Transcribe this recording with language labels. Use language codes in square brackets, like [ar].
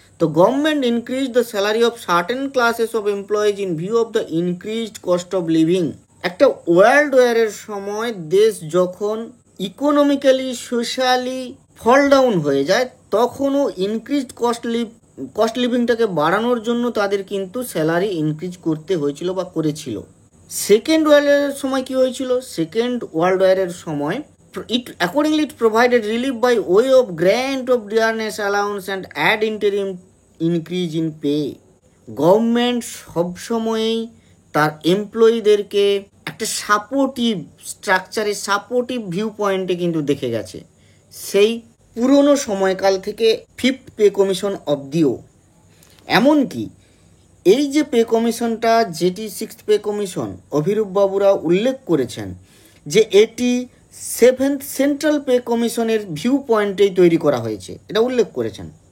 [en] তো government increase the salary of certain classes of employees in view of the increased cost of living. [bn] একটা world ওয়ারের সময় দেশ যখন economically socially fall down হয়ে যায়, তখনও ইনক্রিজড কস্ট লিভিংটাকে বাড়ানোর জন্য তাদের কিন্তু স্যালারি ইনক্রিজ করতে হয়েছিল বা করেছিল। সেকেন্ড ওয়ার্ল্ড ওয়ারের সময় [en] কি হয়েছিল, second world ওয়ারের সময় accordingly it provided relief by way of grant of dearness allowance and ad interim increase in pay. [bn] Government সবসময়ই তার এমপ্লয়ীদেরকে একটা সাপোর্টিভ স্ট্রাকচারে, সাপোর্টিভ ভিউ পয়েন্টে কিন্তু দেখে গেছে। সেই পুরনো সময়কাল থেকে ফিফথ পে কমিশন অবধিও। এমনকি এই যে পে কমিশনটা, যেটি সিক্সথ পে কমিশন, অভিরূপ বাবুরা উল্লেখ করেছেন যে এটি সেভেন্থ সেন্ট্রাল পে কমিশনের ভিউ পয়েন্টেই তৈরি করা হয়েছে, এটা উল্লেখ করেছেন।